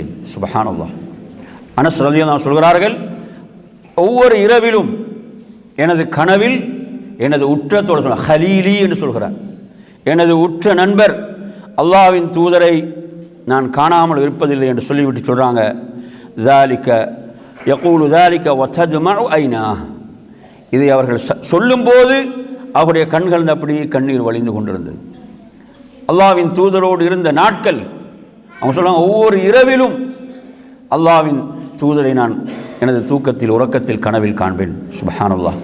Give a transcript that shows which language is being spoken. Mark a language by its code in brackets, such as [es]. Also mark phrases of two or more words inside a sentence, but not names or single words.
[ta] சுப்ஹானல்லாஹ். அனஸ் [ar] رضي الله عنه [ta] சொல்கிறார்கள், ஒவ்வொரு இரவிலும் எனது கனவில் எனது உற்ற தோழர், ஹலீலி என்று சொல்கிறார், எனது உற்ற நண்பர் அல்லாஹ்வின் தூதரை நான் காணாமல் இருப்பதில்லை என்று சொல்லிவிட்டு சொல்கிறாங்க, [ar] ذَلِكَ يَقُولُ ذَلِكَ وَتَدْمَعُ عَيْنَاهُ. [ta] இதை அவர்கள் சொல்லும்போது அவருடைய கண்கள் அப்படியே கண்ணீர் வழிந்து கொண்டிருந்தது. அல்லாஹ்வின் தூதரோடு இருந்த நாட்கள், அவங்க சொல்கிறாங்க, ஒவ்வொரு இரவிலும் அல்லாஹ்வின் தூதரை நான் எனது தூக்கத்தில் உறக்கத்தில் கனவில் காண்பேன். சுப்ஹானல்லாஹ்.